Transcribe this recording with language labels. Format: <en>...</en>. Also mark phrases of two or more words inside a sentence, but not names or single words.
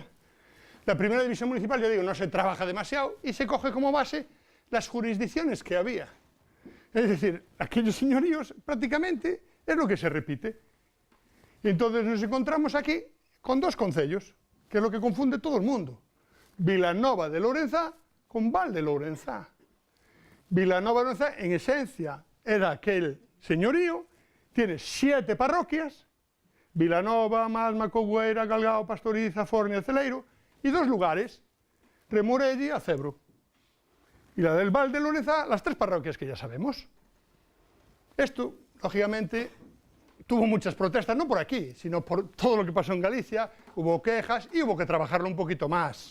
<es>La primera división municipal, yo digo, no se trabaja demasiado y se coge como base las jurisdicciones que había. Es decir, aquellos señoríos prácticamente es lo que se repite. Y entonces nos encontramos aquí con 2 concellos, que es lo que confunde todo el mundo. Vilanova de Lourenzá con Val de Lourenzá. Vilanova de Lourenzá, en esencia, era aquel señorío, tiene 7 parroquias, Vilanova, Malma, Cogüeira, Galgao, Pastoriza, Fornia, Celeiro, y 2 lugares, Remorelli y Acebro. Y la del Val de Lourenzá, las 3 parroquias que ya sabemos. Esto, lógicamente, tuvo muchas protestas, no por aquí, sino por todo lo que pasó en Galicia, hubo quejas y hubo que trabajarlo un poquito más.</es>